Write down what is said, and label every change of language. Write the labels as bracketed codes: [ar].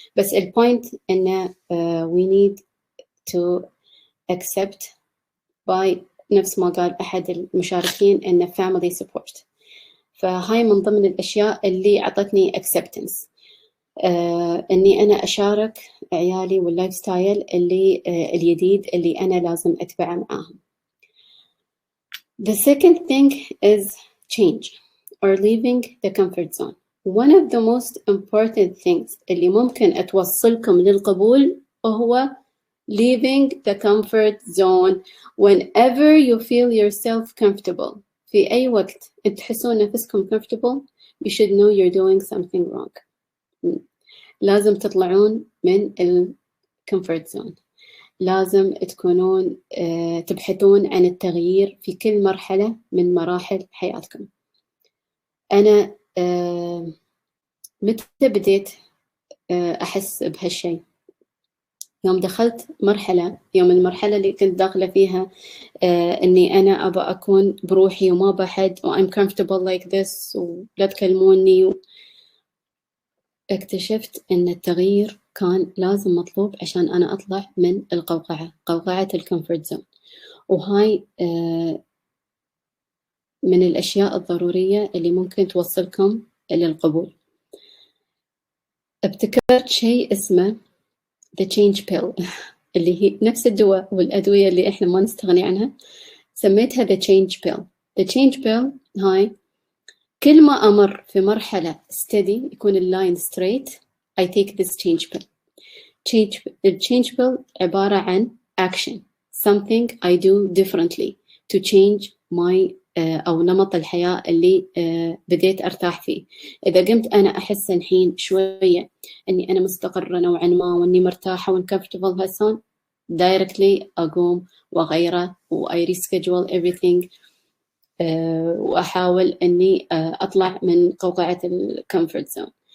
[ar] بس البوينت إنه [en] we need to accept by [ar] نفس ما قال أحد المشاركين إنه [en] family support. [ar] فهاي من ضمن الأشياء اللي عطتني acceptance، إني أنا أشارك عيالي واللايف ستايل اللي الجديد اللي أنا لازم أتبعه معاهم. [en] The second thing is change or leaving the comfort zone. One of the most important things [ar] اللي ممكن أتوصلكم للقبول هو [en] leaving the comfort zone. Whenever you feel yourself comfortable، [ar] في أي وقت تحسون نفسكم [en] comfortable, you should know you're doing something wrong. [ar] لازم تطلعون من الكمفورت زون، لازم تكونون تبحثون عن التغيير في كل مرحلة من مراحل حياتكم. أنا متى بديت أحس بهالشيء؟ يوم دخلت يوم المرحلة اللي كنت داخلة فيها إني أنا أبغى أكون بروحي وما بحد و [en] I'm comfortable like this [ar] ولا تكلموني اكتشفت إن التغيير كان لازم مطلوب عشان أنا أطلع من قوقعة الكمفورت زون. وهاي من الأشياء الضرورية اللي ممكن توصلكم للقبول. ابتكرت شيء اسمه the change pill اللي هي نفس الدواء والأدوية اللي إحنا ما نستغني عنها، سميتها the change pill. [en] the change pill [ar] هاي كل ما أمر في مرحلة [en] steady [ar] يكون اللاين [en] straight I take this change pill. change pill [ar] عبارة عن [en] action, something I do differently to change my [ar] أو نمط الحياة اللي بديت أرتاح فيه. إذا قمت أنا أحس الحين شوية أني أنا مستقرة نوعا ما وأني مرتاحة وانكمفتبل هالسون directly أقوم وأغيره [en] I reschedule everything [ar] وأحاول أني أطلع من قوقعة الكمفورت زون.